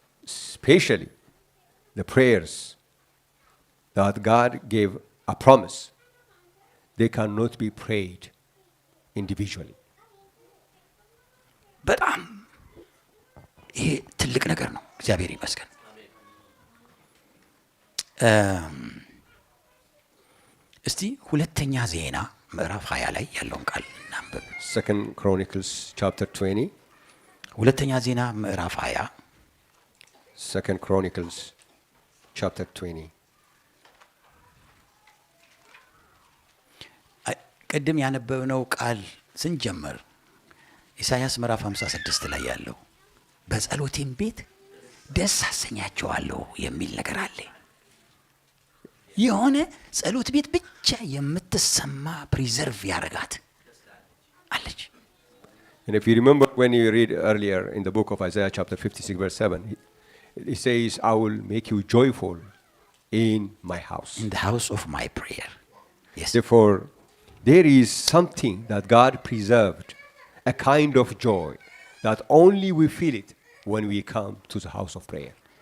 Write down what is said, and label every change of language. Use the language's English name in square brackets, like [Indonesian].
[English] Especially the prayers that God gave a promise, they cannot be prayed individually. [Amharic] በጣም ይሄ ትልቅ ነገር ነው። እግዚአብሔር ይመስገን። እስቲ ሁለተኛ ዜና ምዕራፍ 20 ላይ ያለውን ቃል እናንብብ። [English] 2 Chronicles chapter 20. [Amharic] ሁለተኛ ዜና ምዕራፍ 20 [English] 2 Chronicles chapter 20. [Amharic] ቅድም ያነበብነው ቃል ስንጀምር ኢሳይያስ ምዕራፍ 56 ላይ ያለው በጸሎቴም ቤት ደስ አሰኛቸዋለሁ የሚል ነገር አለ። የሆነ ጸሎት ቤት ብቻ የምትሰማ ፕሪዘርቭ ያረጋት አለች። [English] And if you remember when you read earlier in the book of Isaiah chapter 56 verse 7, it says, I will make you joyful in my house. In the house of my prayer. Yes. Therefore, there is something that God preserved, a kind of joy that only we feel it when we come to the house of prayer.